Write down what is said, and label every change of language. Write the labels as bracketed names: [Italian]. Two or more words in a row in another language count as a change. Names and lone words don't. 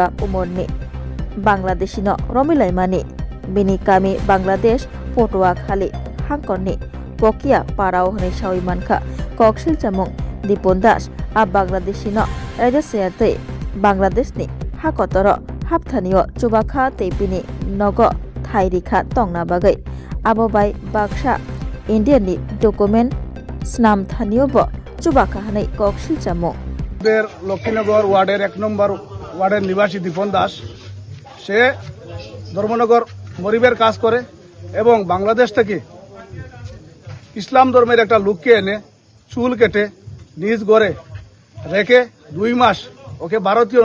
[Kok Borok] umurni Bangladeshi no romilaimani bini kami Bangladesh Potua khali hangkorni Pokia parao hne sawimankha koksil chamung Dipon Das a Bangladeshi no raida sayate Bangladesh ni hakotoro hapthanio chubakha tepini nogo Thairikha tongna bagai abobai Baksa Indian ni document snam thanio bo chubakha hanai koksil chamung [Bangla] লক্ষ্মীনগর ওয়ার্ডের 1 নম্বর ওয়ার্ডের নিবাসী দীপন দাস সে ধর্মনগর মরিবের কাজ করে এবং বাংলাদেশ থেকে ইসলাম ধর্মের একটা লোককে এনে চুল কেটে নিজ ঘরে রেখে 2 মাস ওকে ভারতীয়